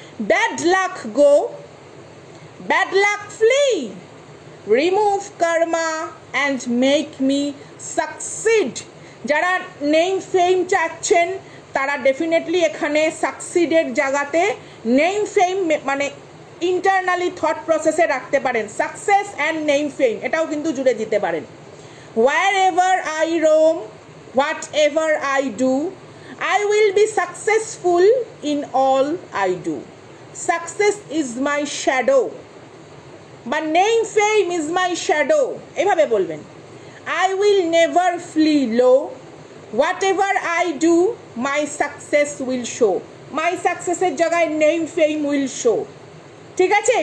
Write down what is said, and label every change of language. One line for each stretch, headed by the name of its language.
English: Bad luck go, bad luck flee, remove karma and make me succeed.
Bangla: যারা name ফেম চাচ্ছেন তারা definitely এখানে সাকসিডের জায়গাতে নেম ফেম মানে ইন্টারনালি থট প্রসেসে রাখতে পারেন,
English: success and name fame,
Bangla: এটাও কিন্তু জুড়ে দিতে পারেন।
English: wherever I roam, whatever I do, I will be successful in all I do. Success is my shadow, বা name fame is my shadow,
Bangla: এভাবে বলবেন।
English: I will never flee low, whatever I do my success will show. My সাকসেসের জায়গায় name fame will show,
Bangla: ঠিক আছে।